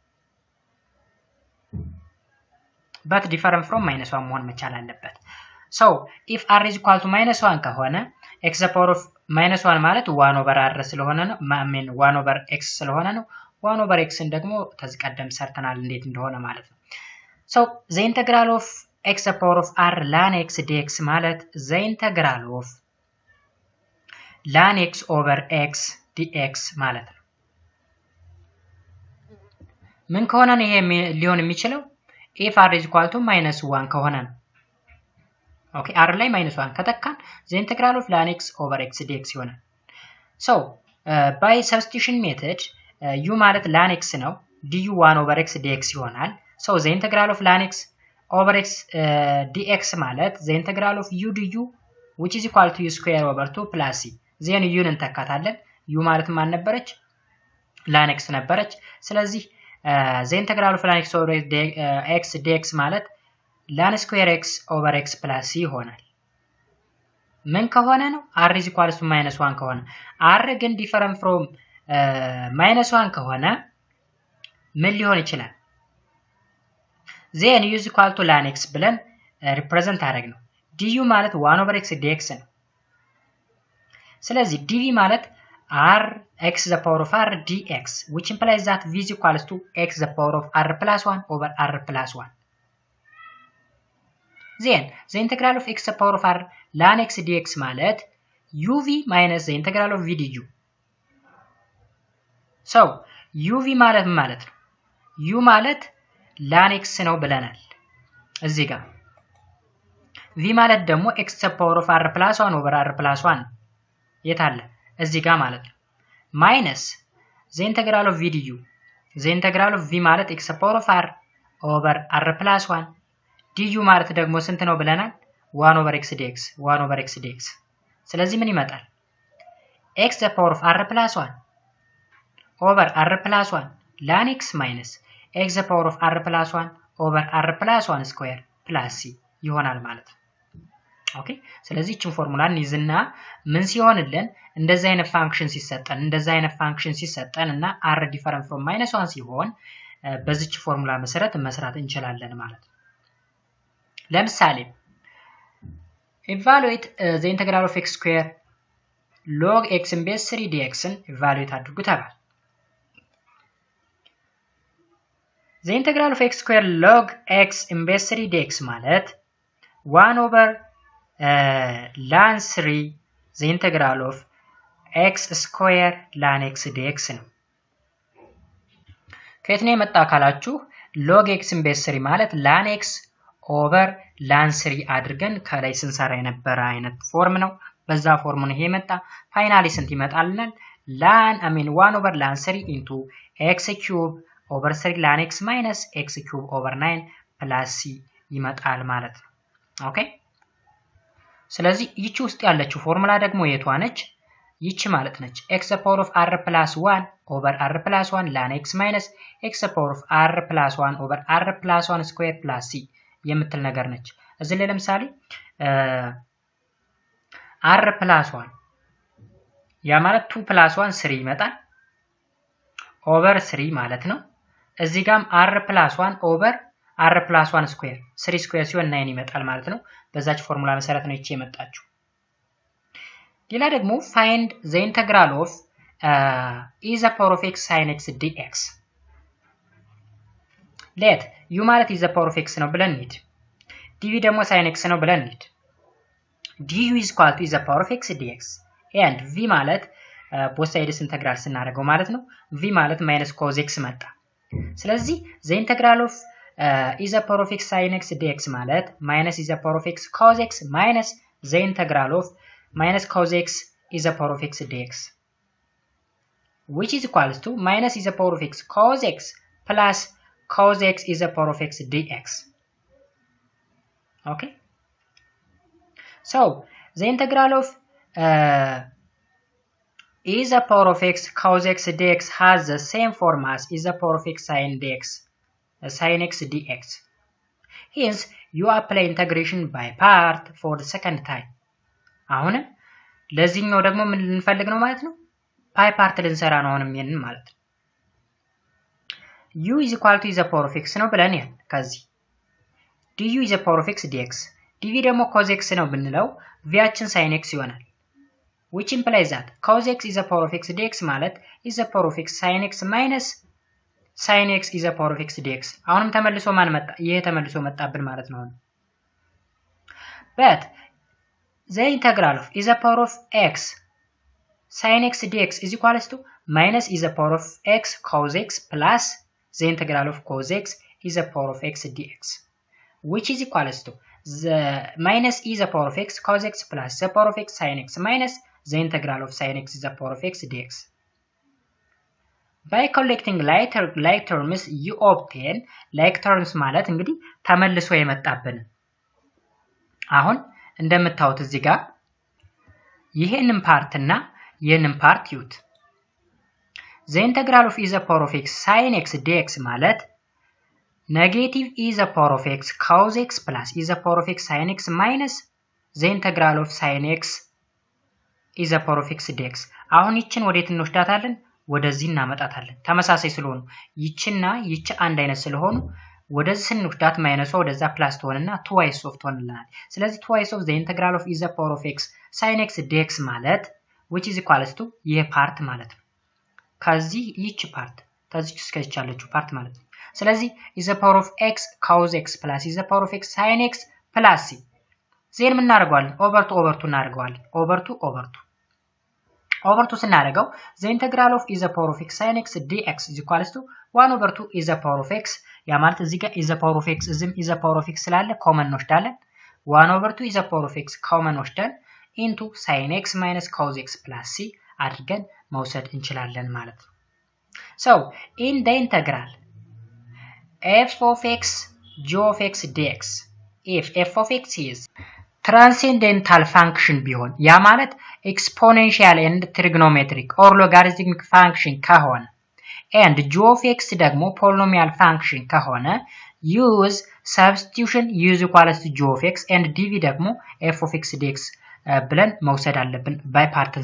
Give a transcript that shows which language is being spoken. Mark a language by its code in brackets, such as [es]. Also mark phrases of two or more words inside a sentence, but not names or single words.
[en] but different from -1 [am] መሆን መቻል አለበት [en] so if r is equal to -1 ከሆነ x the power of -1 ማለት 1 over r [am] ስለሆነ ነው [en] 1 over x [am] ስለሆነ ነው [en] 1 over x [am] ደግሞ ተዝቀደም ሰርተናል እንዴት እንደሆነ ማለት ነው [en] so the integral of x the power of r ln x dx ማለት the integral of ln x over x dx [am] ማለት ነው። ምን ከሆነ ነው ይሄ ሊሆን የሚችለው? [en] if r is equal to -1 [am] ከሆነ ነው። ኦኬ r ላይ -1 ከተካን [en] the integral of ln x over x dx ይሆናል። so by substitution method u ማለት ln x ነው du 1 over x dx ይሆናል። so the integral of ln x over x dx ማለት the integral of u du which is equal to u square over 2 plus c then u [am] እንተካታለን። u ማለት ማን ነበረች? [en] ln x [am] ነበረች። ስለዚህ [en] the integral of ln x over x dx ማለት ln square x over x plus c [am] ይሆናል። ምን ከሆነ ነው? [en] r is equal to -1 [am] ከሆነ r ግን [en] different from -1 [am] ከሆነ ምን ሊሆን ይችላል? [en] then u is equal to ln x ብለን represent [am] አደረግ ነው። [en] du ማለት 1 over x dx [am] ነው። ስለዚህ [en] dv ማለት r x the power of r dx which implies that v is equals to x the power of r plus 1 over r plus 1. then the integral of x the power of r ln x dx ማለት uv minus the integral of v du. so uv [am] ማለት ማለት ነው [en] u ማለት ln x [am] ነው ብለናል እዚህ ጋር [en] v [am] ማለት ደግሞ [en] x the power of r plus 1 over r plus 1 [am] የታለ እዚህ ጋር ማለት ነው [en] minus the integral of v du the integral of v ማለት x the power of r over r plus 1 du [am] ማለት ደግሞ ስንት ነው ብለናል [en] 1 over x dx 1 over x dx [am] ስለዚህ ምን ይመጣል [en] x the power of r plus 1 over r plus 1 ln x minus x the power of r plus 1 over r plus 1 square plus c [am] ይሆናል ማለት ነው። ኦኬ ስለዚህ እቺን ፎርሙላን ይዝና ምን ሲሆንልን እንደዛ አይነት ፋንክሽን ሲሰጠን እና r [en] different from -1 [am] ሲሆን በዚች ፎርሙላ መሰረት መስራት እንችላለን ማለት ነው። ለምሳሌ [en] evaluate the integral of x square log x in base 3 dx [am] ን evaluate አድርጉ ተባለ። [en] the integral of x square log x in base 3 dx ማለት 1 over ln 3 the integral of x square ln x dx [am] ነው። ከየት ነው የመጣ ካላችሁ [en] log x in base 3 ማለት ln x over ln 3 [am] አድርገን ከላይ ስንሰራ የነበረ አይነት ፎርም ነው። በዛ ፎርም ነው ይሄ መጣ። ፋይናሊ ስንት ይመጣልናል? [en] ln 1 over ln 3 into x cube over 3 ln x minus x cube over 9 plus c [am] ይመጣል ማለት ነው። ኦኬ ስለዚህ ይቺ ውስጥ ያለችው ፎርሙላ ደግሞ የቷ ነች? ይቺ ማለት ነች [en] x the power of r plus 1 over r plus 1 ln x minus x the power of r plus 1 over r plus 1 square plus c [am] የምትል ነገር ነች። እዚህ ላይ ለምሳሌ [en] r plus 1 [am] ያ ማለት [en] 2 plus 1 3 ይመጣል over 3 [am] ማለት ነው። እዚህ ጋም [en] r plus 1 over r plus 1 square 3 square [am] ሲሆን 9 ይመጣል ማለት ነው። በዛች ፎርሙላ መሰረት ነው እቺ የመጣችው። ሌላ ደግሞ [en] find the integral of e the power of x sin x dx let u ማለት e the power of x [am] ነው ብለን እንሂድ [en] dv ደግሞ sin x [am] ነው ብለን እንሂድ [en] du is equal to e the power of x dx and v ማለት both sides integral [am] ስናደርገው ማለት ነው [en] v ማለት minus cos x [am] መጣ። ስለዚህ [en] the integral of e the power of x sin x dx ማለት minus e the power of x cos x minus the integral of minus cos x e the power of x dx which is equals to minus e the power of x cos x plus cos x is the power of x dx. Okay, so the integral of e the power of x cos x dx has the same form as e the power of x sin x dx. Hence you apply integration by part for the second time. [am] አሁን ለዚህኛው ደግሞ ምን ልንፈልግ ነው ማለት ነው? ፓይ ፓርት ልንሰራ ነው አሁንም ይሄንን ማለት ነው። [en] u is equal to e the power of x [am] ነው ብለን ያን ከዚህ [en] du is the power of x dx dv ደግሞ cos x [am] ነው ብንለው vያችን [en] sin x ይሆናል which implies that cos x is the power of x dx ማለት is the power of x sin x minus sin x is the power of x dx [am] አሁንም ተመልሶ ማን መጣ? ይሄ ተመልሶ መጣብን ማለት ነው። [en] but the integral of e the power of x sin x dx is equals to minus e the power of x cos x plus the integral of cos x e the power of x dx, which is equals to the minus e the power of x cos x plus the power of x sin x minus the integral of sin x is the power of x dx. By collecting like terms you obtain like terms [am] ማለት እንግዲህ ተመልሶ የመጣብን አሁን እንደምታዩት እዚህ ጋር ይሄንን ፓርት እና ይሄንን ፓርት ይዩት [en] the integral of e the power of x sin x dx ማለት negative e the power of x cos x plus e the power of x sin x minus the integral of sin x e the power of x [am] dx አሁን ይችን ወዴት እንወስዳታለን ወደዚህ እናመጣታለን ተመሳሳይ ስለሆኑ ይችና ይች አንድ አይነት ስለሆኑ ወደዚህ ስንወስዳት ማይነስ ወደዛ ፕላስ ትሆንና [en] twice of [am] ትሆንልናል ስለዚህ [en] twice of the integral of e the power of x sin x dx [am] ማለት [en] which is equals to [am] ይሄ ፓርት ማለት ነው ከዚህ ይች ፓርት ታዚች እስከዚህ ያለችው ፓርት ማለት ነው ስለዚህ [en] e the power of x cos x plus e the power of x sin x plus c [am] ዜን ምን እናደርጋለን [en] over two [am] እናደርጋለን [en] over two ስናደርገው the integral of e the power of x sin x dx is equals to 1 over 2 e the power of x [am] ያ ማለት እዚህ ጋር [en] e the power of x እዚህም e the power of x [am] ስላለ ኮመን እንወስዳለን [en] 1 over 2 e the power of x [am] ኮመን ወስደን [en] into sin x minus cos x plus c [am] አድርገን መውሰድ እንችላለን ማለት ነው [en] so in the integral f of x g of x dx if f of x is transcendental function [am] ቢሆን ያ ማለት [en] exponential and trigonometric or logarithmic function ከሆነ and g of x ደግሞ polynomial function ከሆነ use substitution use equals to g of x and dv ደግሞ f of x dx [am] ብለን መውሰድ አለብን [en] by parts